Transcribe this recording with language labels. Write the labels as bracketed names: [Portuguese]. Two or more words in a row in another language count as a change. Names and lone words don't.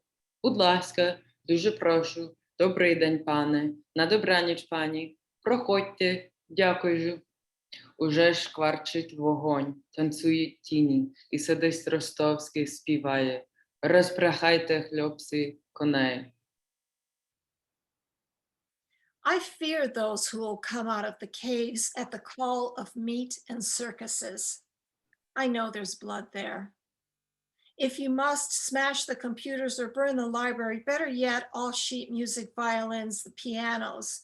[Ukrainian] Будь ласка, дуже прошу, добрий день, пане, на добраніч, пані, проходьте, дякую. Уже шкварчить вогонь, танцюють тіні, і садист Ростовський співає. Розпрягайте, хлопці, коней. [English] I fear those who will come out of the caves at the call of meat and circuses. I know there's blood there. If you must, smash the computers or burn the library, better yet, all sheet music, violins, the pianos.